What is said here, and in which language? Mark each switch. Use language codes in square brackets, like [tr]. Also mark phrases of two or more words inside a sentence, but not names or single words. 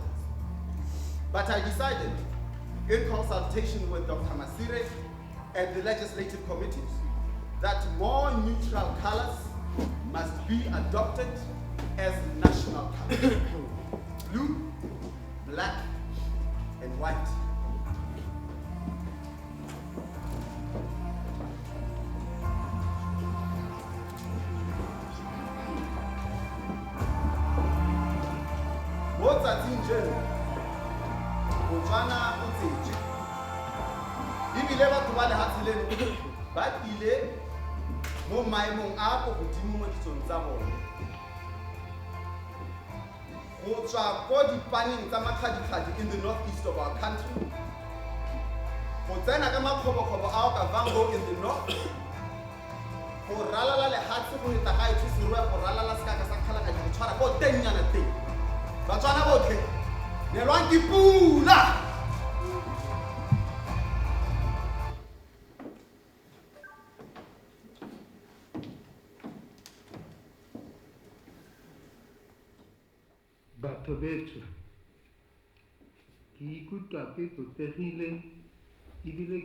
[en] But I decided, in consultation with Dr. Masire and the legislative committees, that more neutral colors must be adopted as national colors. Blue, black, and white. [tn] Motsatsing jeno, Botswana o tsetswe. Ebile batho ba lehatshe leno ba tlile mo maemong a go godimo mo ditsong tsa bone. Go tswa ko dipaneng tsa makgadikgadi [en] in the northeast of our country. [tn] Go tsena ka makgobokgobo ao ka Vango [en] in the north. [tn] Go ralala lehatshe go eta ga etse serwe go ralala sekaka sa kgalakadi go tshwara ko tennyana teng. Batswana botlhe nelwang ke pula. Batho beso, ke ikutlwa ke tlotegile ebile